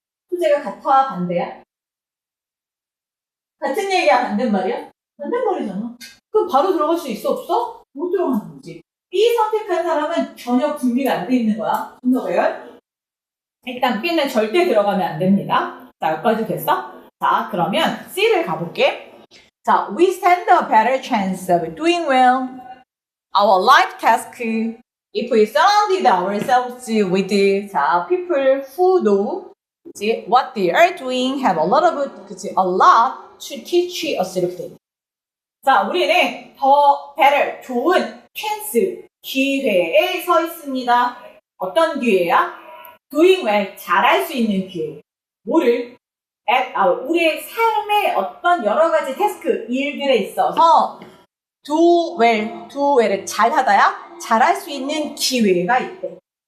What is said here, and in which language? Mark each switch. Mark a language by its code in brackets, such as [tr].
[ko] 소재가 같아 반대야? 같은 얘기야 반대말이야? 반대말이잖아. 그럼 바로 들어갈 수 있어 없어? 못 들어가는 거지. B 선택한 사람은 전혀 준비가 안 돼 있는 거야. 순서배열. 일단 B는 절대 들어가면 안 됩니다. 자, 여기까지 됐어? 자, 그러면 C를 가볼게. [en] 자, we stand a better chance of doing well. Our life task if we surrounded ourselves with 자, people who know 그치? what they are doing, have a lot of 그치? a lot to teach us 이렇게 돼. [ko] 자, 우리는 더 better 좋은 chance 기회에 서 있습니다. 어떤 기회야? [en] doing well [ko] 잘할 수 있는 기회. 뭐를? 우리의 삶의 어떤 여러 가지 태스크 일들에 있어서 do well을 잘하다야 잘할 수 있는 기회가 있대.